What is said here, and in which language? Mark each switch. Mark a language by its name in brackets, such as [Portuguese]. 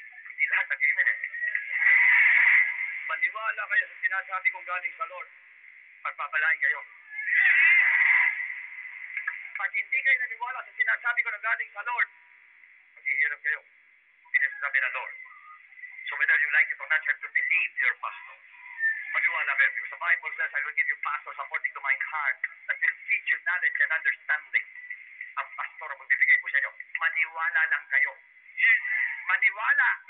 [Filipino] Hindi lahat nag-amen eh. Maniwala kayo sa sinasabi kong galing sa Lord, pagpapalain kayo. Pag hindi kayo naniwala sa sinasabi ko na galing sa Lord, maghihirap kayo. Pinasasabi ng Lord. [English] So whether you like it or not, you have to believe your pastor. [Filipino] Maniwala kayo. [English] Because the Bible says, I will give you pastors according to my heart that will feed you knowledge and understanding. [Filipino] Ang pastor ang magbibigay po sa inyo. Maniwala lang kayo. Maniwala.